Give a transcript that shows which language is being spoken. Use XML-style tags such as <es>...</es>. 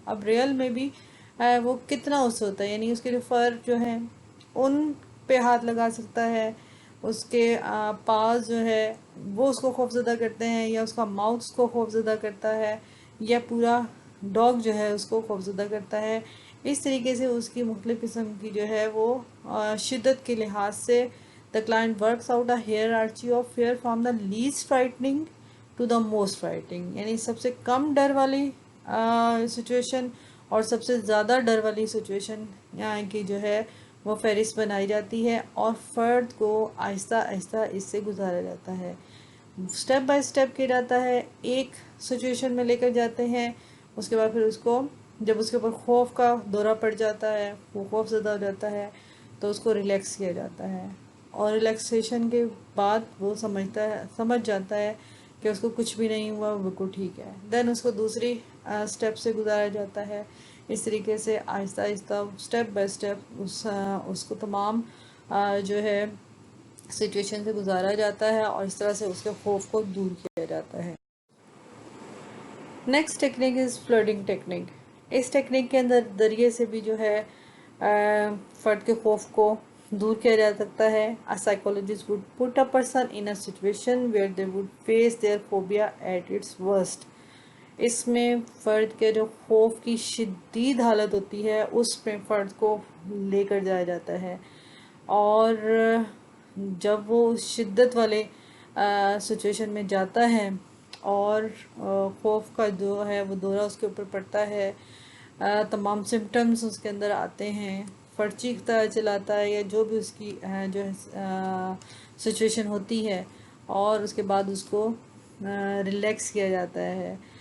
<ur>اب ریئل میں بھی وہ کتنا اس سے ہوتا ہے، یعنی اس کے جو فرد جو ہیں ان پہ ہاتھ لگا سکتا ہے، اس کے پاس جو ہے وہ اس کو خوف زدہ کرتے ہیں، یا اس کا ماؤتھ اس کو خوف زدہ کرتا ہے، یا پورا ڈاگ جو ہے اس کو خوف زدہ کرتا ہے. اس طریقے سے اس کی مختلف قسم کی جو ہے وہ شدت کے لحاظ سے</ur> <en>the client works out a hierarchy of fear from the least frightening to the most frightening.</en> <ur>یعنی سب سے کم ڈر والی سچویشن اور سب سے زیادہ ڈر والی سچویشن کی جو ہے وہ فہرست بنائی جاتی ہے، اور فرد کو آہستہ آہستہ اس سے گزارا جاتا ہے. سٹیپ بائی سٹیپ کیا جاتا ہے، ایک سچویشن میں لے کر جاتے ہیں، اس کے بعد پھر اس کو جب اس کے اوپر خوف کا دورہ پڑ جاتا ہے، وہ خوف زدہ ہو جاتا ہے، تو اس کو ریلیکس کیا جاتا ہے، اور ریلیکسیشن کے بعد وہ سمجھ جاتا ہے کہ اس کو کچھ بھی نہیں ہوا، وہ بالکل ٹھیک ہے. دین اس کو دوسری سٹیپ سے گزارا جاتا ہے. اس طریقے سے آہستہ آہستہ سٹیپ بائی سٹیپ اس کو تمام جو ہے سچویشن سے گزارا جاتا ہے، اور اس طرح سے اس کے خوف کو دور کیا جاتا ہے.</ur> <en>Next technique is flooding technique.</en> <ur>اس technique کے اندر ذریعے سے بھی جو ہے فرد کے خوف کو دور کیا جا سکتا ہے.</ur> <en>A psychologist would put a person in a situation where they would face their phobia at its worst.</en> <ur>اس میں فرد کے جو خوف کی شدید حالت ہوتی ہے اس میں فرد کو لے کر جایا جاتا ہے، اور جب وہ اس شدت والے سچویشن میں جاتا ہے اور خوف کا جو ہے وہ دورہ اس کے اوپر پڑتا ہے، تمام سمٹمز اس کے اندر آتے ہیں، فرد چیختا ہے، چلاتا ہے، یا جو بھی اس کی جو ہے سچویشن ہوتی ہے، اور اس کے بعد اس کو ریلیکس کیا جاتا ہے.</ur>